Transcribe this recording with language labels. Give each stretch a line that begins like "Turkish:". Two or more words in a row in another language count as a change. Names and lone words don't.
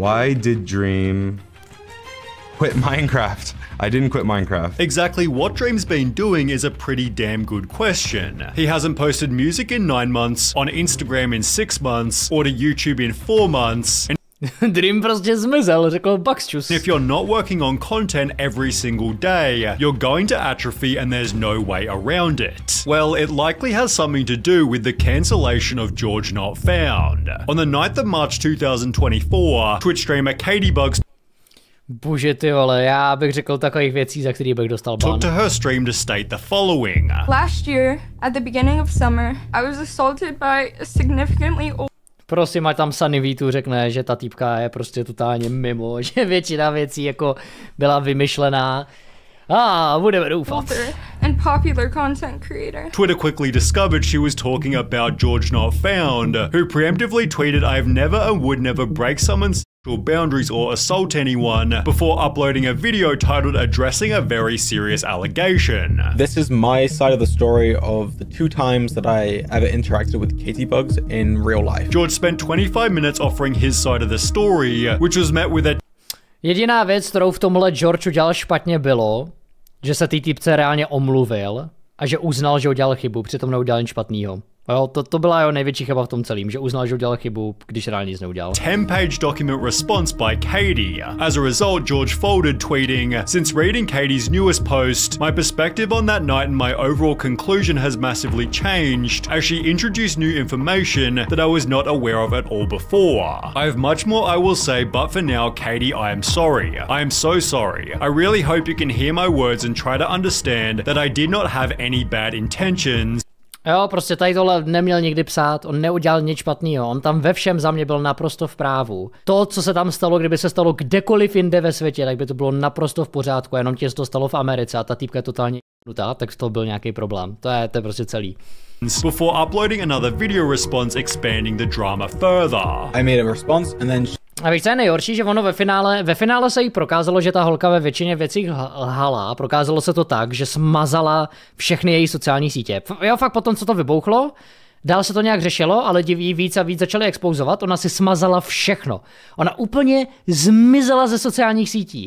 English: Why did Dream quit Minecraft? I didn't quit Minecraft. Exactly what Dream's been doing is a pretty damn good question. He hasn't posted music in 9 months, on Instagram in 6 months, or to YouTube in 4 months.
Czech: Dream prostě zmizel, řekl Buxchus.
English: If you're not working on content every single day, you're going to atrophy and there's no way around it. Well, it likely has something to do with the cancellation of George Not Found. On the 9th of March 2024, Twitch streamer Katie Bugs
Czech: Bože ty vole, já bych řekl takových věcí, za který bych dostal ban.
English: took to her stream to state the following. Last year, at the beginning of summer, I was assaulted by a significantly old...
Czech: Prosím, ať tam Sunny V2 řekne, že ta týpka je prostě totálně mimo, že většina věcí jako byla vymyšlená. Budeme doufat.
English: And popular content creator. Twitter quickly discovered she was talking about George Not Found, who preemptively tweeted, "I have never and would never break someone's sexual boundaries or assault anyone," before uploading a video titled addressing a very serious allegation. This is my side of the story of the 2 times that I ever interacted with Katie Bugs in real life. George spent 25 minutes offering his side of the story, which was met with a
Czech: Jediná věc, kterou v tomhle George udělal špatně, bylo, že se té týpce reálně omluvil a že uznal, že udělal chybu, přitom neudělal nic špatného. Jo, to byla jeho největší chyba v tom celém, že uznal, že udělal chybu, když reálně nic neudělal.
English: 10-page document response by Katie. As a result, George folded, tweeting, "Since reading Katie's newest post, my perspective on that night and my overall conclusion has massively changed, as she introduced new information that I was not aware of at all before. I have much more I will say, but for now, Katie, I am sorry. I am so sorry. I really hope you can hear my words and try to understand that I did not have any bad intentions."
Czech: Jo, prostě tady tohle neměl nikdy psát, on neudělal nic špatného, on tam ve všem za mě byl naprosto v právu. To, co se tam stalo, kdyby se stalo kdekoliv jinde ve světě, tak by to bylo naprosto v pořádku, jenom tě to stalo v Americe a ta týpka je totálně nutá, tak to byl nějaký problém. To je prostě celý.
English: Before uploading another video response expanding the drama further. I made a response and then
Czech: A víš, co je nejhorší, že ono ve finále se jí prokázalo, že ta holka ve většině věcí lhala. Prokázalo se to tak, že smazala všechny její sociální sítě. Jo, fakt potom, co to vybouchlo, dál se to nějak řešilo, ale lidi jí víc a víc začali expouzovat, ona si smazala všechno. Ona úplně zmizela ze sociálních sítí.